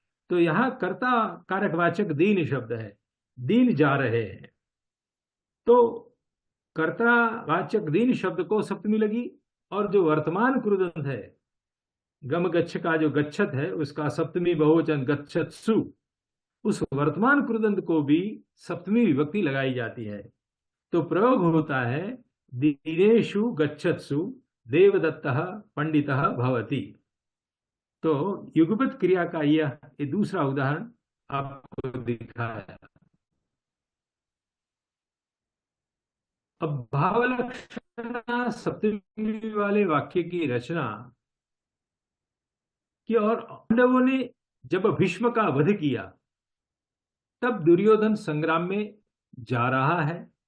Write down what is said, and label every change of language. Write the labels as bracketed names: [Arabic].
[Hindi] तो यहां कर्ता कारकवाचक दीन शब्द है, दिन जा रहे हैं, तो कर्तावाचक दीन शब्द को सप्तमी लगी। और जो वर्तमान कृदंत है गम गच्छ का जो गच्छत है उसका सप्तमी बहुवचन गच्छत्सु, उस वर्तमान कृदंत को भी सप्तमी विभक्ति लगाई जाती है। तो प्रयोग होता है [Sanskrit] दिनेषु गच्छत्सु देवदत्तः पंडितः भवति। [Hindi] तो युगपत क्रिया का यह दूसरा उदाहरण आपको दिखाया। अब भावलक्षणा सप्तमी वाले वाक्य की रचना की और पांडवों ने जब भीष्म का वध किया तब दुर्योधन संग्राम में जा रहा है।